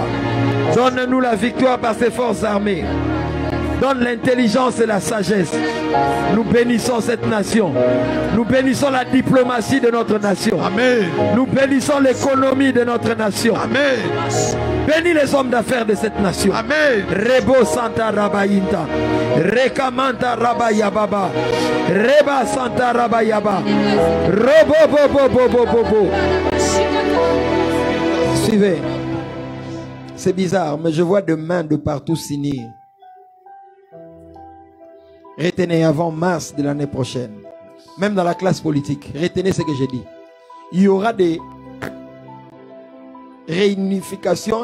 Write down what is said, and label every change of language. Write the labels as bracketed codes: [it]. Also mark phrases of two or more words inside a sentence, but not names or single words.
[fr] Donne-nous la victoire par ces forces armées. Donne l'intelligence et la sagesse. Nous bénissons cette nation. Nous bénissons la diplomatie de notre nation. Amen. Nous bénissons l'économie de notre nation. Amen. Bénis les hommes d'affaires de cette nation. Amen. Rebo Santa Rabayinta. Rekamanta Rabayababa. Reba Santa Rabayaba. Robo Bobo Bobo Bobo. Suivez. C'est bizarre, mais je vois des mains de partout s'unir. Retenez avant mars de l'année prochaine. Même dans la classe politique. Retenez ce que j'ai dit. Il y aura des réunifications.